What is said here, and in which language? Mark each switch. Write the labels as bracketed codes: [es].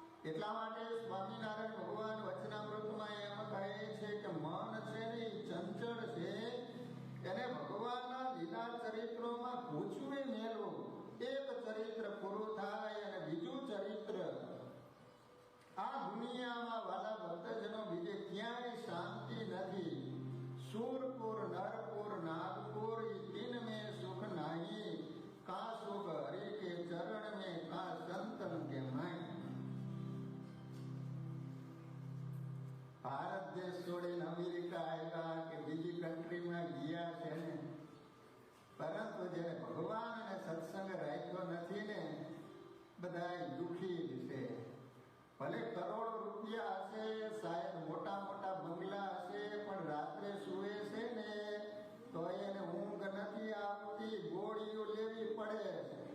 [gu] એટલા માટે સ્વામિનારાયણ ભગવાન વચનામૃતમાં એમ કહે છે કે મન છે ને એ ચંચળ છે, એને ભગવાનના લીલા ચરિત્રોમાં ગૂંચવી મેળવું. એક ચરિત્ર પૂરું થાય અને બીજું ચરિત્ર. આ દુનિયામાં વાલા ભક્તજનો બીજે ક્યાંય શાંતિ નથી. [hi] सूरपुर नरपुर नागपुर तीन में सुख नहीं, का सुख हरि के चरण में, का संतन के माई. [gu] ભારત દેશ છોડીને અમેરિકા આવ્યા કે બીજી કન્ટ્રીમાં ગયા છે ને, પરંતુ જેને ભગવાન અને સત્સંગ રાખ્યો નથી ને, બધા દુખી જ છે. ભલે કરોડ રૂપિયા હશે, શાયદ મોટા મોટા બંગલા હશે, પણ રાત્રે સુવે છે ને તો એને ઊંઘ નથી આવતી, ગોળીઓ લેવી પડે.